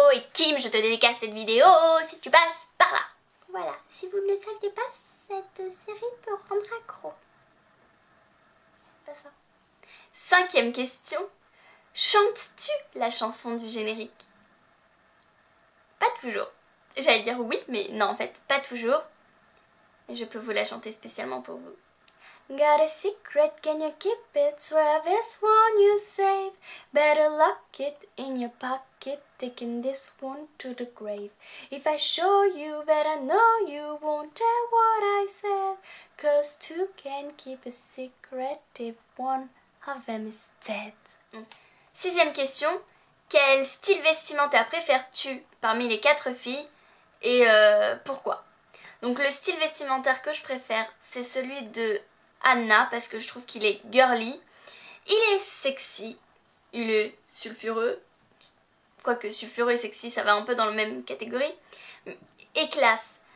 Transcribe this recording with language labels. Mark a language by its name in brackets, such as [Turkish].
[French] Et Kim, je te dédicace cette vidéo si tu passes par là. Voilà, si vous ne le saviez pas, cette série peut rendre accro. Pas ça. 5e question. Chantes-tu la chanson du générique? Pas toujours. J'allais dire oui, mais non, en fait, pas toujours. Et je peux vous la chanter spécialement pour vous. [English] Got a secret, can you keep it? Swear this one you save. Better lock it in your pocket, taking this one to the grave. If I show you that I know you won't tell what I said, 'cause two can keep a secret if one of them is dead. [French] 6e question. Quel style vestimentaire préfères-tu parmi les 4 filles? Et pourquoi? Donc le style vestimentaire que je préfère, c'est celui de Anna, parce que je trouve qu'il est girly. Il est sexy, il est sulfureux, quoique sulfureux et sexy ça va un peu dans la même catégorie. Et classe.